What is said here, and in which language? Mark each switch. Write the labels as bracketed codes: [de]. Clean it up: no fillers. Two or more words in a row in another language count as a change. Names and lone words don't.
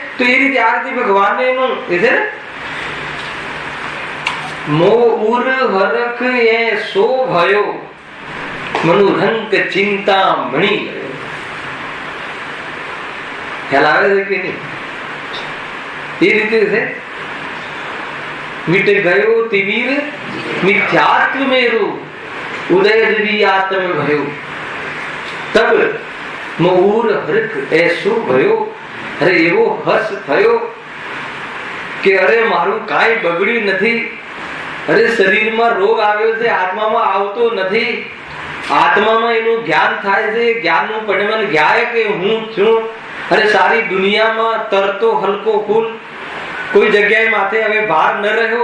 [gu] તો એ રીતે આ રીતે ભગવાનને એનું એ છે ને [hi] मो उर हरख ए सो भयो मनुरंक चिंता मणी गयो. [gu] ખ્યાલ આવે છે કે નહીં? એ રીતે છે. [hi] मिट गयो तिमिर मिथ्यात्व मेरु उदय दिवी आत्म भयो तब मोर हरख ऐसो भयो. [gu] અરે એવો હર્ષ થયો કે અરે મારું કાંઈ બગડ્યું નથી. અરે શરીરમાં રોગ આવ્યો છે, આત્મામાં આવતો નથી. આત્મામાં એનું જ્ઞાન થાય છે, જ્ઞાનનું પરિણામ જ્ઞાય કે હું છું. અરે સારી દુનિયામાં તરતો હલકો ફૂલ, કોઈ જગ્યાએ માથે હવે ભાર ન રહ્યો.